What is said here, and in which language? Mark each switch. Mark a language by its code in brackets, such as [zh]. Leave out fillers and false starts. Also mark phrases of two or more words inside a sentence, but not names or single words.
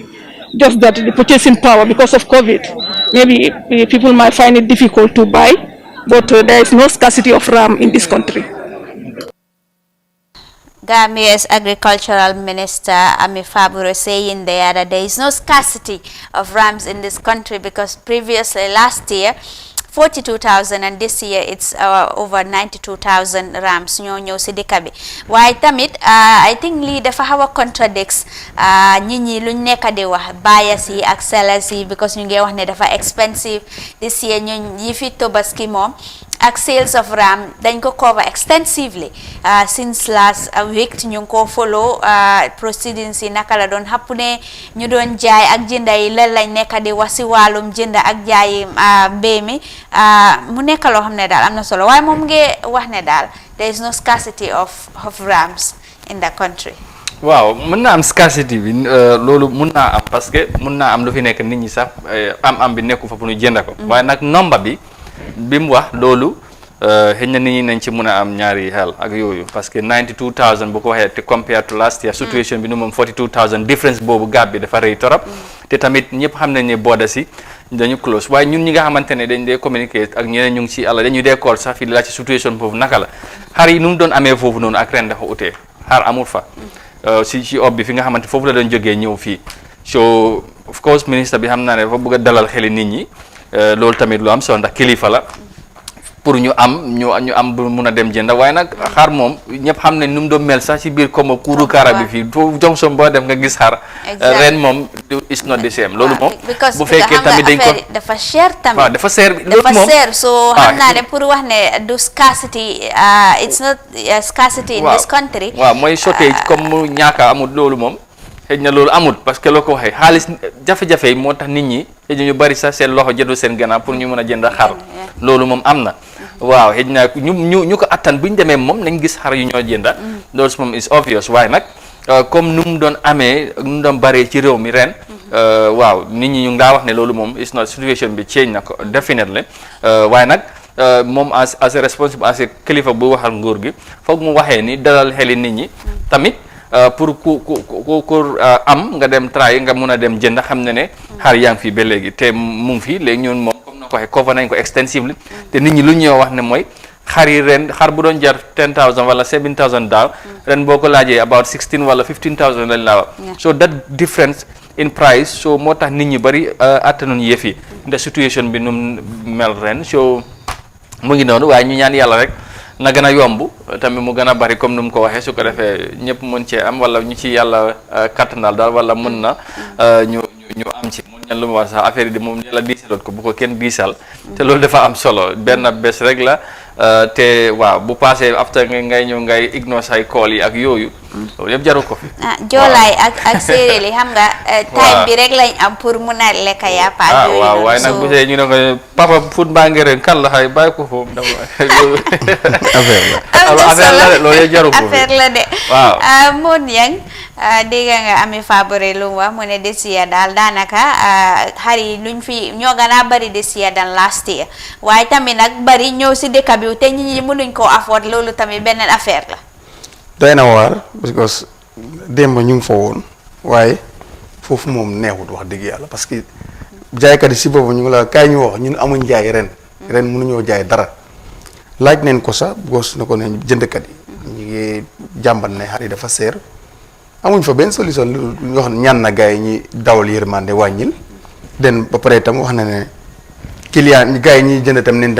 [en] Just that the purchasing power, because of COVID, maybe people might find it difficult to buy, but there is no scarcity of ram in this country. Gambia's agricultural minister Ami Faburo saying there that there is no scarcity of rams in this country because previously last year 42,000 and this year it's over 92,000 rams [wo] ñoo ñëw si dëkk bi waaye tamit [en] I think [wo] lii dafa xaw a contradicts nit ñi luñ nekk di wax buyers yi ak sellers yi because ñu ngi wax ne dafa [en] expensive this year [wo] ñu yi fi Tobaski moom ak [en] sales of ram [wo] dañ ko [en] cover extensively since last week [wo] ñu ngi ko follow proceedings yi naka la doon xapp ne ñu doon jaay ak jënda yi lan lañ nekk di wax si wàllum jënda ak jaayi mbéy mi mu nekk loo xam ne daal am na solo waaye moom ngi wax ne daal [en] there is no scarcity of rams in the country. [wo] waaw mën naa am scarcity bi loolu mën naa am [fr] parce que [wo] mën naa am lu fi nekk nit ñi sax am bi nekku fa pour ñu jënda ko waaye nag nombre bi mu wax loolu xëy na nit ñi nañ ci mën a am ñaari xel ak yooyu [fr] parce que [wo] 92,000 bu ko waxee te [en] compared to last year [wo] situation bi nu moom 42,000 difference boobu gap bi dafa rëy torop te tamit ñëpp xam nañ ne border si dañu close waaye ñun ñi nga xamante ne dañ dee communiquer ak ñeneen ñu ngi ci àlla dañu dee call sax fii la ci situation boobu naka la xar yi nu mu doon amee foofu noonu ak ren dafa utee xar amul fa ci ob bi fi nga xamante foofu la doon jógee ñëw fii so [en] of course [wo] ministre bi xam naa ne dafa bëgg a dalal xeli nit ñi loolu tamit lu am solo ndax kilifa la pour ñu am bu mun a dem jënda waaye nag xar moom ñëpp xam ne nu mu doon mel sax ci biir comme kuuru kaara bi fii foofu Johnson boo dem nga gis xar ren moom [en] is not the same [wo] loolu moom bu fekkee tamit dañ ko dafa cher tamit waaw dafa cher loolu moom dafa cher so xam naa ne pour wax ne du scarcity [en] it's not scarcity in this country [wo] waaw mooy shortage comme mu ñaaka amul loolu moom xëy na loolu amul [fr] parce que [wo] loo ko waxee xaalis jafe-jafe yi moo tax nit ñi xëy na ñu bari sax seen loxo jëndu seen gannaaw pour ñu mën a jënd xar loolu moom am na waaw xëy na ñu ko attan bu ñu demee moom nañ gis xar yu ñoo jënda loolu moom [en] is obvious [wo] waaye nag comme nu mu doon amee nu mu doon baree ci réew mi ren waaw nit ñi ñu ngi daa wax ne loolu moom [en] is not [wo] situation bi change na ko definitely waaye nag moom [en] as a responsible as a [wo] kilifa bu waxal nguur gi foog mu waxee ni dalal xeli nit ñi tamit pour ku am nga dem try nga mun a dem jënd xam ne xar yaa ngi fii ba léegi te mu ngi fii léegi ñun moom comme na ko waxee cover nañ ko extensively te nit ñi lu ñuy wax ne mooy xar yi ren xar bu doon jar 10,000 wala 7,000 daaw ren boo ko laajee about 16 wala 15,000 lañ laa wax [en] so that difference in price [wo] so moo tax nit ñi bari attanuñ yëf yi ndax situation bi nu mel ren so mu ngi noonu waaye ñu ñaan yàlla rek na gën a yomb tamit mu gën a bari comme nu mu ko waxee su ko defee ñëpp mën cee am wala ñu ci yàlla kattanal daal wala mën na ñu am ci mun ñan lu mu wax sax affaire yi di moom yàlla diisaloon ko bu ko kenn diisal te loolu dafa am solo benn bés rek la te waaw bu passé after ngay ñëw ngay ignore say call yi ak yooyu loolu yëpp jaru ko fi joolaay ak séeréer yi xam nga time bi rek lañ am pour mun a lekk yàpp ak yooyu waaw waaye nag bu see ñu ne ko papa foot baa ngi ren kan la xay bàyyi ko foofu dafa affaire la loolu yëpp jaru ko fi affaire la de waaw Mon Yang dégg nga Ami Fabure lu mu wax mu ne [en] this year [wo] daal daanaka xar yi luñ fi ñoo gën a bari [en] this year [wo] than last year waaye tamit nag bari ñëw si dëkk bi te nit ñi mënuñ koo afford loolu tamit beneen affaire la doy na waar because démb ñu ngi fa woon waaye foofu moom neexut wax dëgg yàlla [fr] parce que [wo] jaaykat yi si boobu ñu ngi la kaay ñu wax ñun amuñ jaay ren mënuñoo jaay dara laaj neen ko sax gos na ko ne jëndkat yi ñu ngi jàmbat ne xar yi dafa seer amuñ fa benn solution lu ñu wax ñaan na gars yi ñi dawal yërmande wàññil den ba pare itam wax na ne client gars yi ñuy jënd itam nañ